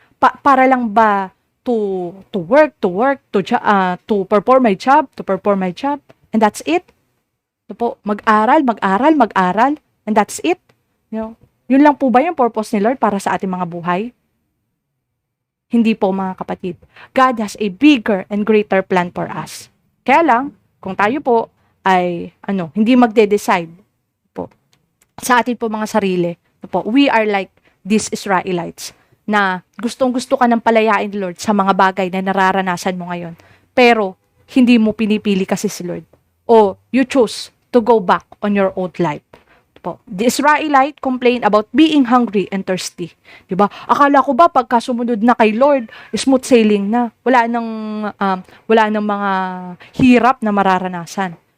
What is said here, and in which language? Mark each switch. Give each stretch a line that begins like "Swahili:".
Filipino: Para lang ba
English: to work, to perform my job, and that's it?
Filipino: Mag-aral,
English: and that's it?
Filipino: Yun lang po ba yung purpose ni Lord para sa ating mga buhay? Hindi po, mga kapatid.
English: God has a bigger and greater plan for us.
Filipino: Kaya lang, kung tayo po ay hindi magde-decide po sa atin po mga sarili,
English: we are like these Israelites
Filipino: na gustong-gusto ka ng palayain, Lord, sa mga bagay na nararanasan mo ngayon. Pero hindi mo pinipili kasi si Lord.
English: O you choose to go back on your old life. The Israelite complained about being hungry and thirsty.
Filipino: Diba? Akala ko ba pagka sumunod na kay Lord, smooth sailing na. Wala nang mga hirap na mararanasan.